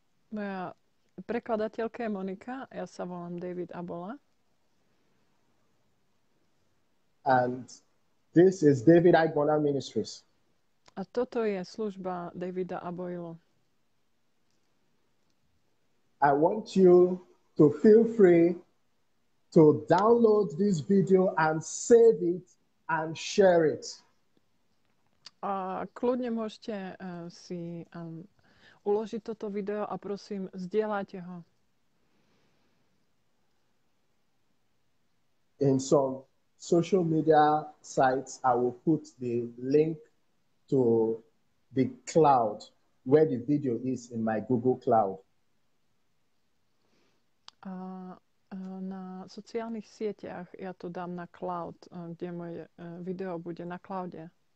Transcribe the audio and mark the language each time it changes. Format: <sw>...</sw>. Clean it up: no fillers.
<sk>Moja prekladateľka je Monika, ja sa volám David Abola.</sk> <en>And This is David Aigbona Ministries.</en> <sk>A toto je služba Davida Aboilo.</sk> <en>I want you to feel free to download this video and save it and share it.</en> <sk>A kľudne môžete si uložiť toto video a prosím, zdieľajte ho.</sk> <en>In some social media sites, I will put the link to the cloud where the video is in my Google Cloud.</en> <sk>A na sociálnych sieťach ja to dám na cloud, kde moje video bude na cloude.</sk>